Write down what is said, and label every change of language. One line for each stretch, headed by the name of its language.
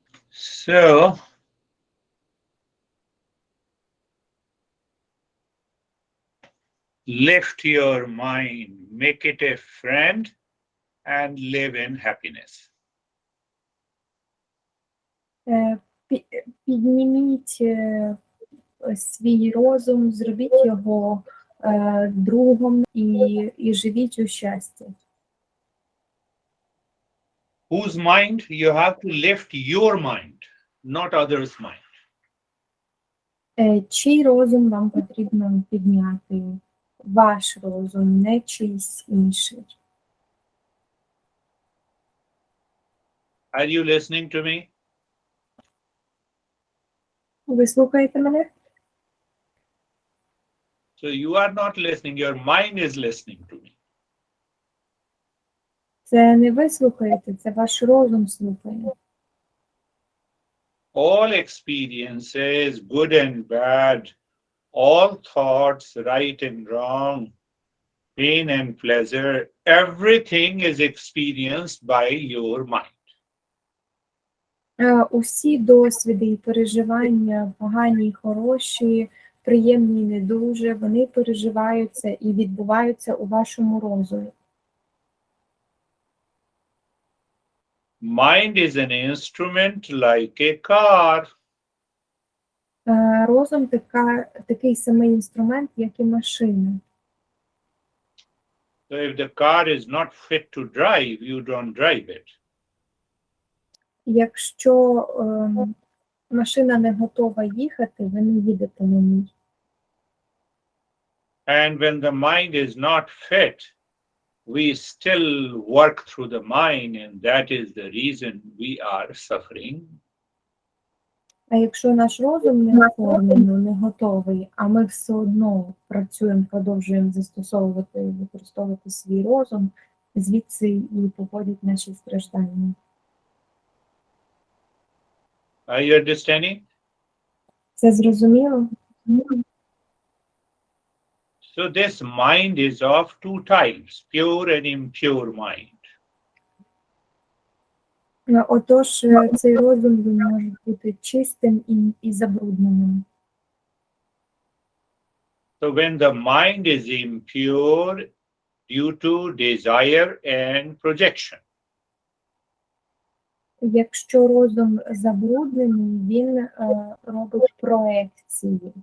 English: So, lift your mind, make it a friend, and live in happiness.
Ukrainian: Підніміть свій розум, зробіть його другом і живіть у щасті.
English: Whose mind? You have to lift your mind, not others' mind.
Ukrainian: Чий розум вам потрібно підняти? Ваш розум, не чийсь інший.
English: Are you listening to me?
Ukrainian: Ви слухаєте мене?
English: So you are not listening, your mind is listening to me.
Ukrainian: Це не ви слухаєте, це ваш розум слухає.
English: All experiences, good and bad, all thoughts, right and wrong, pain and pleasure, everything is experienced by your mind.
Ukrainian: Усі досвіди і переживання, погані і хороші, приємні і не дуже, вони переживаються і відбуваються у вашому розумі.
English: Mind is an instrument like a car.
Ukrainian: Розум такий самий інструмент, як і машина.
English: So if the car is not fit to drive, you don't drive it.
Ukrainian: Якщо машина не готова їхати, ви не їдете на ній.
English: And when the mind is not fit, we still work through the mind, and that is the reason we are suffering.
Ukrainian: А якщо наш розум не оформлений, не готовий, а ми все одно працюємо, продовжуємо застосовувати і використовувати свій розум, звідси і походять наші страждання.
English: Are you understanding?
Ukrainian: Це зрозуміло?
English: So this mind is of two types, pure and impure mind.
Ukrainian: Отож, цей розум він може бути чистим і забрудненим.
English: So when the mind is impure due to desire and projection,
Ukrainian: Якщо розум забруднений, він робить проекції.